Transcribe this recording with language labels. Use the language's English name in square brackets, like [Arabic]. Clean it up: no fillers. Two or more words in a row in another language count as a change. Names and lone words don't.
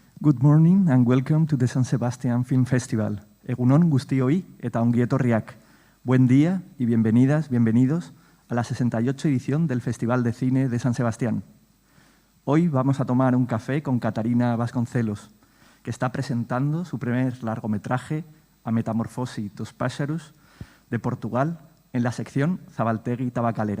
[English] Good morning and welcome to the San Sebastian Film Festival. [Basque] Egunon guztioi eta ongi etorriak. [Spanish] Buen día y bienvenidas, bienvenidos a la 68 edición del Festival de Cine de San Sebastián. Hoy vamos a tomar un café con Catarina Vasconcelos, que está presentando su primer largometraje, A Metamorfosi dos Pássaros, de Portugal, en la sección Zabaltegui Tabacalera.